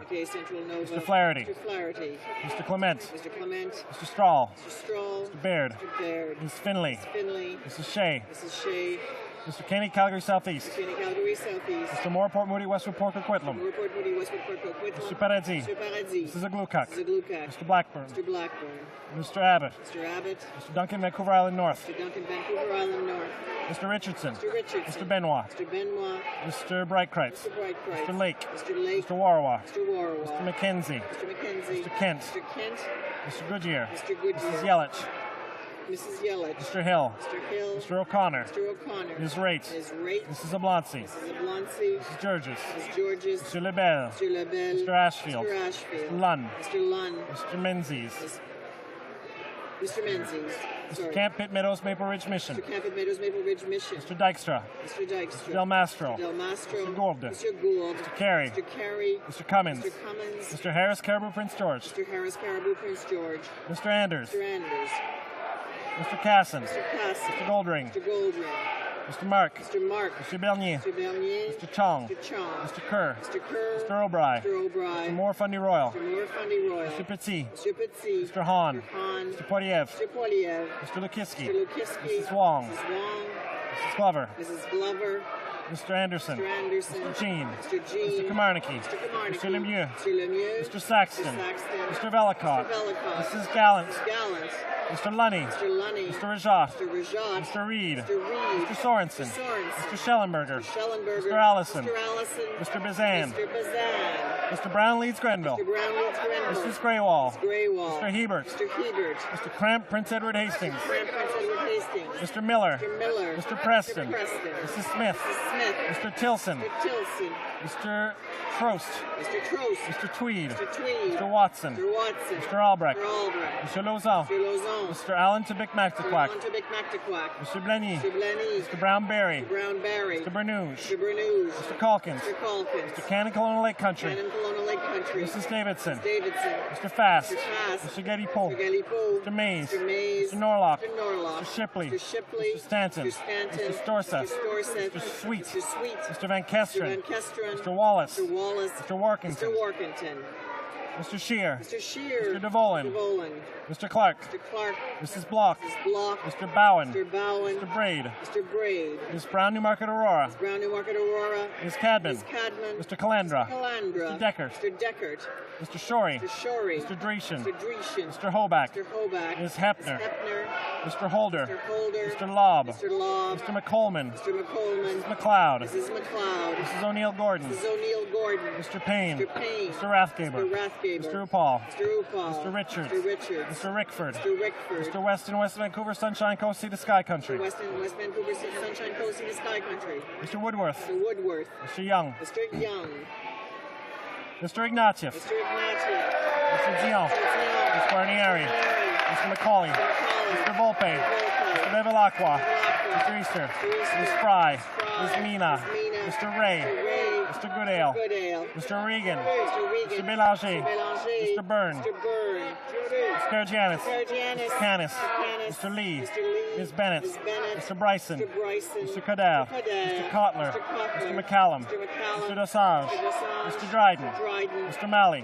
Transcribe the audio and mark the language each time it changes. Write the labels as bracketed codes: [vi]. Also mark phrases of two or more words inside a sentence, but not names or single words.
[en] McKay, Central Nova. Mr. Flaherty. Mr. Flaherty. Mr. Clement. Mr. Clement. Mr. Strahl. Mr. Stroll. Mr. Baird. Mr. Baird. Ms. Finley. Ms. Finley. Mrs. Shea. Mrs. Shea. Mr. Kenny, Calgary Southeast. Mr. Kenny, Calgary Southeast. Mr. Moore, Port Moody, Westwood, Port Coquitlam. Report Moody, Westwood, Port Coquitlam. Mr. Paradis. Mr. Paradis. Mrs. Aglukkaq. Mrs. Aglukkaq. Mr. Blackburn. Mr. Blackburn. Mr. Abbott. Mr. Abbott. Mr. Duncan, Vancouver Island North. Mr. Duncan, Vancouver Island North. Mr. Richardson. Mr. Richardson. Mr. Benoit. Mr. Benoit. Mr. Breitkreitz. Mr. Breitkreitz. Mr. Lake. Mr. Lake. Mr. Warawa. Mr. Warawa. Mr. McKenzie. Mr. McKenzie. Mr. Kent. Mr. Kent. Mr. Goodyear. Mr. Goodyear. Mrs. Yelich. Mrs. Yelich. Mr. Hill. Mr. Hill. Mr. O'Connor. Mr. O'Connor. Ms. Raitt. Ms. Raitt. Mrs. Oblonsky. Mrs. Oblonsky. Mrs. Georges. Ms. Georges. Mr. Lebel. Mr. Lebel. Mr. Ashfield. Mr. Ashfield. Mr. Lunn. Mr. Lunn. Mr. Menzies. Mr. Menzies. Mr. Camp Pitt Meadows, Maple Ridge Mission. Mr. Camp at Meadows, Maple Ridge Mission. Mr. Dykstra. Mr. Dykstra. Mr. Del Mastro. Del Mastro. Mr. Gould. Mr. Gould. Mr. Carey. Mr. Carey. Mr. Cummins. Mr. Cummins. Mr. Harris, Caribou, Prince George. Mr. Harris, Caribou, Prince George. Mr. Anders. Mr. Anders. Mr. Casson. Mr. Casson. Mr. Goldring. Mr. Goldring. Mr. Mark. Mr. Mark. Mr. Bernier. Mr. Bernier. Mr. Chong. Mr. Chong. Mr. Kerr. Mr. Kerr. Mr. O'Brien. Mr. O'Brien. Mr. Moore, Fundy Royal. Mr. Moore, Fundy Royal. Mr. Petit. Mr. Petit. Mr. Hahn. Mr. Hahn. Mr. Poiliev. Mr. Poiliev. Mr. Lukiski. Mr. Lukiski. Mrs. Wong. Mrs. Wong. Mrs. Glover. Mrs. Glover. Mr. Anderson. Mr. Anderson. Mr. Jean. Mr. Jean. Mr. Kamarnicki. Mr. Kamarnicki. Mr. Lemieux. Mr. Lemieux. Mr. Saxton. Mr. Saxton. Mr. Velicott. Mr. Velicott. Mrs. Gallant. Mrs. Gallant. Mr. Lunny. Mr. Lunny. Mr. Rajat. Mr. Rajat. Mr. Reed. Mr. Reed. Mr. Sorensen. Mr. Sorensen. Mr. Schellenberger. Mr. Schellenberger. Mr. Allison. Mr. Allison. Mr. Bazan. Mr. Bazan. Mr. Brown Leeds Grenville. Mr. Brown Leeds Grenville. Mrs. Graywall. Mrs. Graywall. Mr. Hebert. Mr. Hebert. Mr. Cramp, Prince Edward Hastings. Grant Prince Edward Hastings. Mr. Miller. Mr. Miller. Mr. Preston. Mr. Preston. Mrs. Smith. Mrs. Smith. Mr. Tilson. Mr. Tilson. Mr. Trost. Mr. Trost. Mr. Tweed. Mr. Tweed. Mr. Watson. Mr. Watson. Mr. Albrecht. Mr. Albrecht. Mr. Lauzon. Mr. Lauzon. Mr. Allen Tobik-Mactaquac. Mr. Bic-Mactaquac. Mr. Blenny. Mr. Blenny. Mr. Brown-Berry. Mr. Brown-Berry. Mr. Bernouge. Mr. Bernouge. Mr. Calkins. Mr. Calkins. Mr. Cannon Colonial Lake Country. Cannon Colonial Lake Country. Mrs. Davidson. Mrs. Davidson. Mr. Fast. Mr. Fast. Mr. Getty-Poe. Mr. Getty-Poe. Mr. Mays. Mr. Mays. Mr. Norlock. Mr. Norlock. Mr. Shipley. Mr. Shipley. Mr. Stanton. Mr. Stanton. Mr. Storseth. Mr. Storseth. Mr. Sweet. Mr. Sweet. Mr. Van Kesteren. Mr. Van Kesteren. Mr. Wallace. Mr. Wallace. Mr. Workington. Mr. Workington. Mr. Shear. Mr. Shear. Mr. DeVolen. DeVolen. Mr. Clark. Mr. Clark. Mrs. Block. Mrs. Block. Mr. Bowen. Mr. Bowen. Mr. Braid. Mr. Braid. Ms. Brown Newmarket Aurora. Ms. Brown Newmarket Aurora. Ms. Cadman. Ms. Cadman. Mr. Calandra. Mr. Calandra. Mr. Deckert. Mr. Deckert. Mr. Shorey. Mr. Shorey. Mr. Dreeshen. Mr. Dreeshen. Mr. Hoback. Mr. Hoback. Ms. Hepner. Ms. Hepner. Mr. Holder. Mr. Holder. Mr. Lobb. Mr. Lobb. Mr. McColeman. Mr. McColeman. Mrs. McLeod. Mrs. McLeod. Mrs. O'Neill Gordon. Mrs. O'Neill Gordon. Mr. Payne. Mr. Payne. Mr. Rathgaber. Mr. Rathgaber. Mr. Upal. Mr. Upal. Mr. Richards. Mr. Richards. Mr. Rickford. Mr. Rickford. Mr. Weston, West Vancouver, Sunshine Coast, Sea to Sky Country. West Vancouver, Sunshine Coast, Sea to Sky Country. Mr. Woodworth. Mr. Woodworth. Mr. Young. Mr. Young. Mr. Ignatieff. Mr. Ignatieff. Mr. Dion. Mr. Guarnieri. Mr. McCauley. Mr. Volpe. Mr. Bevilacqua. Mr. Easter. Ms. Fry. Ms. Mina. Mr. Ray. Mr. Goodale. Mr. Regan. Mr. Bélanger. Mr. Byrne. Mr. Karagianis. Mr. Canis. Mr. Lee. Ms. Bennett. Mr. Bryson. Mr. Cadell. Mr. Kotler. Mr. McCallum. Mr. Dossage. Mr. Dryden. Mr. Malley.